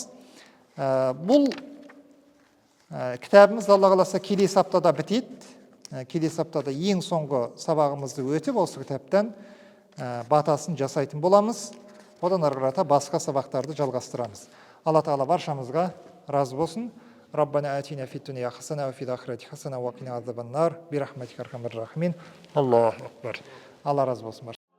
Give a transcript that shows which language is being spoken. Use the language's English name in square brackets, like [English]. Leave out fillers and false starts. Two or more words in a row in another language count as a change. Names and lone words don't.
[Kazakh] Бұл кітабымыз Алла қаласа келесі аптада бітеді. Келесі аптада ең соңғы сабағымызды өтіп, осы кітаптан батасын жасайтын боламыз. Одан ары қарата басқа сабақтарды жалғастырамыз. Алла тағала баршамызға разы болсын. [Arabic] ربنا آتنا في الدنيا حسنة وفي الآخرة حسنة وقنا عذاب النار برحمتك أرحم الراحمين. الله أكبر. [Kazakh] Алла разы болсын.